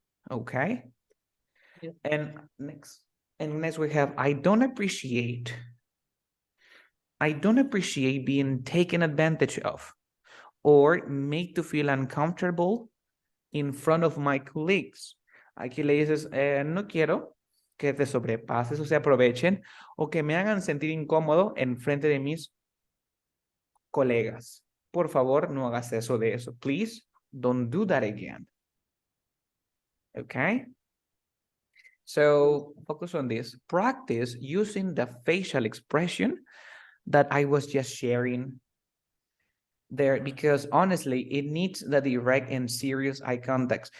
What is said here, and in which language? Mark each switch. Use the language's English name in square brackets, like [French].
[English] Okay. Yes. And next we have, I don't appreciate being taken advantage of or made to feel uncomfortable in front of my colleagues. [Spanish] Aquí le dices, no quiero que te sobrepases o se aprovechen o que me hagan sentir incómodo en frente de mis colegas. Por favor, no hagas eso de eso. [English] Please, don't do that again. Okay? So focus on this. Practice using the facial expression that I was just sharing there, because honestly, it needs the direct and serious eye contact.